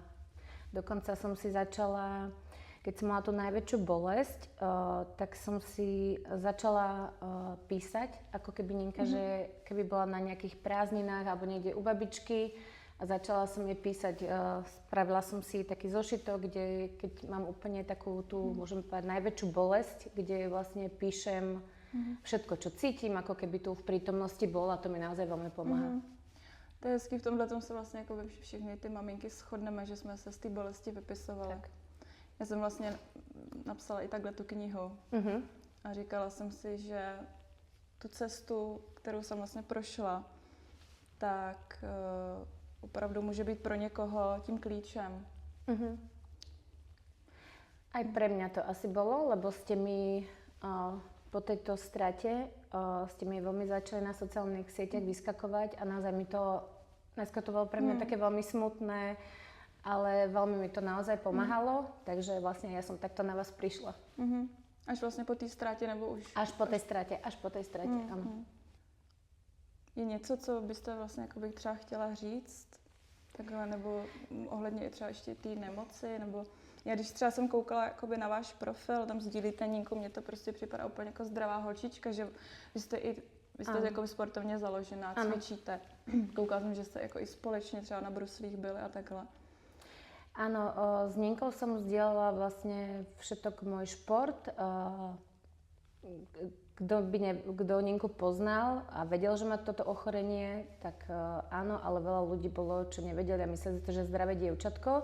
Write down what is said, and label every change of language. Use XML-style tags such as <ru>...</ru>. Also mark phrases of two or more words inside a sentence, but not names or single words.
<sk>Dokonca som si začala, keď som mala tú najväčšiu bolesť, tak som si začala písať, ako keby Ninka, že keby bola na nejakých prázdninách alebo niekde u babičky a začala som jej písať. Spravila som si taký zošitok, kde keď mám úplne takú tú, môžem povedať, najväčšiu bolesť, kde vlastne píšem všetko, čo cítim, ako keby tu v prítomnosti bola, to mi naozaj veľmi pomáha.</sk> <cs>To je hezký, v tomhle se vlastně jako všechny ty maminky shodneme, že jsme se z té bolesti vypisovali. Tak. Já jsem vlastně napsala i takhle tu knihu a říkala jsem si, že tu cestu, kterou jsem vlastně prošla, tak opravdu může být pro někoho tím klíčem.</cs> <sk>Aj pre mňa to asi bolo, lebo ste mi po tejto strate ste mi veľmi začali na sociálnych sieťach vyskakovať a naozaj mi to, dneska to bolo pre mňa také veľmi smutné, ale veľmi mi to naozaj pomáhalo, takže vlastne ja som takto na vás prišla.</sk> <cs>Až vlastně po té ztrátě nebo už?</cs> <sk>Až po tej strate, áno.</sk> <cs>Je něco, co byste vlastně jakoby třeba chtěla říct? Takhle, nebo ohledně i třeba ještě té nemoci, nebo já když třeba jsem koukala jakoby na váš profil, tam sdílíte Ninku, mně to prostě připadá úplně jako zdravá holčička, že vy jste jakoby sportovně založená, cvičíte. Koukala jsem, že jste jako i společně třeba na bruslích byli a takhle.</cs> <sk>Áno, s Ninkou som zdieľala vlastne všetok môj šport. Kto Ninku poznal a vedel, že má toto ochorenie, tak áno, ale veľa ľudí bolo, čo nevedeli a mysleli, že je zdravé dievčatko.</sk>